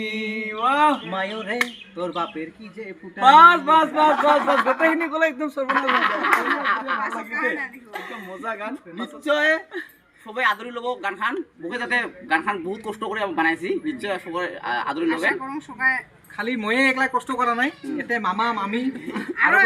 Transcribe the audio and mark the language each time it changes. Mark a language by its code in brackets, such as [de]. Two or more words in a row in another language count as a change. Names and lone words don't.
[bn] বাহ মায়ো রে তোর বাপের কি যে ফুটানি। [as] বাস বাস বাস বাস বাস গোটেইখিনি ক'লে একদম সর্বনাশ একদম মজা গান। নিশ্চয় সবাই আদৰি ল'ব গানখান। মোকে যাতে গানখান বহুত কষ্ট কৰি বনাইছি, নিশ্চয় সবাই আদৰি ল'বে। আশা কৰোঁ সবাই খালি ময়ে একলা কষ্ট কৰা নাই, এতে মামা মামি আৰু আৰু